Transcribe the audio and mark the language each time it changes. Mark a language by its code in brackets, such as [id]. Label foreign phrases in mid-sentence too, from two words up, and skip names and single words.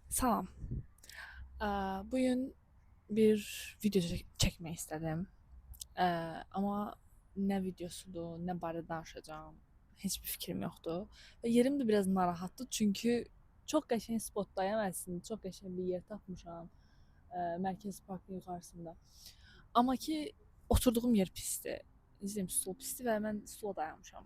[az] Salam. [tr] Bugün bir video çekmek istedim. [az] Ama ne videosudur, ne barədə danışacağım, heç bir fikrim yoxdur. Və yerim də biraz narahatdır çünki çox qəşəng spotdayam əslində, çox qəşəng bir yer tapmışam. Mərkəzi parkın yuxarısında. Amma ki oturduğum yer pisdir. Bizim stol pisdir və mən stola dayanmışam.